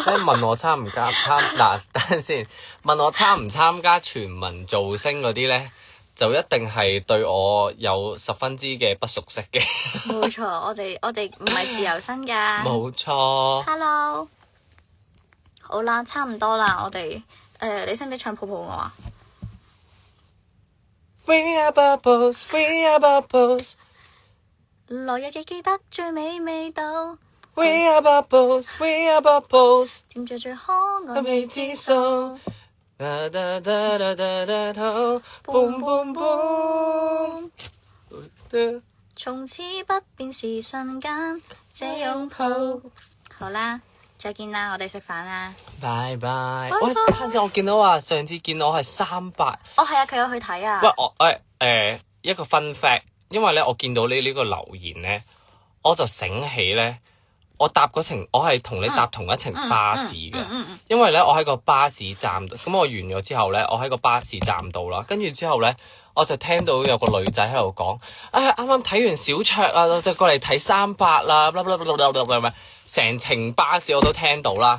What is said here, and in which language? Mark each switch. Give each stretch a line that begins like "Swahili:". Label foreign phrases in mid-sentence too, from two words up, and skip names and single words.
Cantonese: 即係問我參唔參嗱，等陣先。問我參唔參加全民造星嗰啲咧，就一定係對我有十分之嘅不熟悉嘅。冇錯，我哋唔係自由身㗎。冇錯。 Hello。好啦，差唔多啦，我哋你識唔識唱抱抱我啊？
English: We are bubbles, we are bubbles。
Cantonese: 來日亦記得最美味道。
English: We are bubbles, we are bubbles。
Cantonese: 甜着最可愛未知數。噠噠噠噠噠噠噠。boom boom boom。從此不變是瞬間，這擁抱。好啦，再見啦，我哋食飯啦。拜拜。拜拜喂，啱先我見到話，上次見到我係300。哦，係啊，佢有去睇啊。喂，我一個
English: fun fact，
Cantonese: 因為咧我見到你呢個留言咧，我就醒起咧，我係同你搭同一程巴士嘅。因為咧我喺個巴士站度，咁我完咗之後咧，我喺個巴士站度啦，跟住之後咧，我就聽到有個女仔喺度講，啱啱睇完小卓啊，我就過嚟睇300啦，成程巴士我都聽到啦。